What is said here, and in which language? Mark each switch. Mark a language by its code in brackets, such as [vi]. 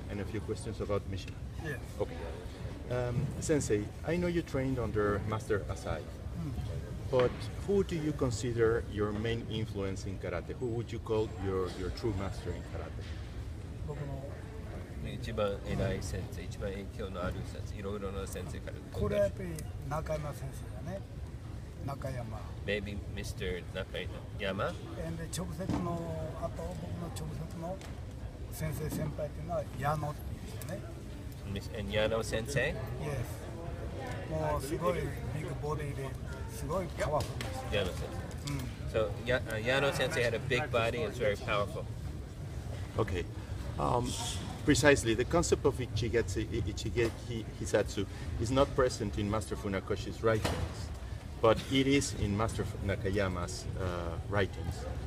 [en] few questions about Mishima. Yes. Okay. Sensei, I know you trained under Master Asai, but who do you consider your main influence in karate? Who would you call your true master in karate? [ja] 僕の一番偉い先生、一番影響のある先生、いろいろな先生からこれはやっぱり中山先生だね。中山。 [en] Maybe Mr. Nakayama. [ja] で直接のあと僕の直接の先生先輩っていうのは矢野っていう人ね。 [en] And Yano Sensei? Yes. [ja] もうすごいビッグボディですごいパワフルな人。 [en] Yano Sensei. So Yano Sensei had a big body and was very powerful. Okay. Precisely, the concept of Ichigeki Hisatsu is not present in Master Funakoshi's writings, but it is in Master Nakayama's writings.